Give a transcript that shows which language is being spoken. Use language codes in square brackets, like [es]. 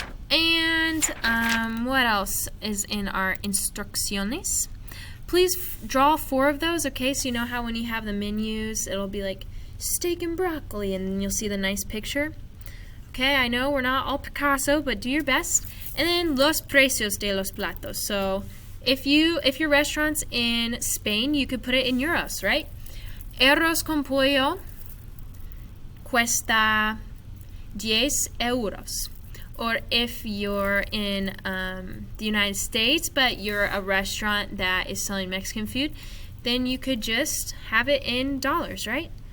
[en] And what else is in our instrucciones? Please draw 4 of those, okay? So you know how when you have the menus, it'll be like steak and broccoli, and then you'll see the nice picture. Okay, I know we're not all Picasso, but do your best. And then [es] los precios de los platos. [en] So if your restaurant's in Spain, you could put it in euros, right? [es] Arroz con pollo cuesta 10 euros. [en] Or if you're in the United States, but you're a restaurant that is selling Mexican food, then you could just have it in dollars, right?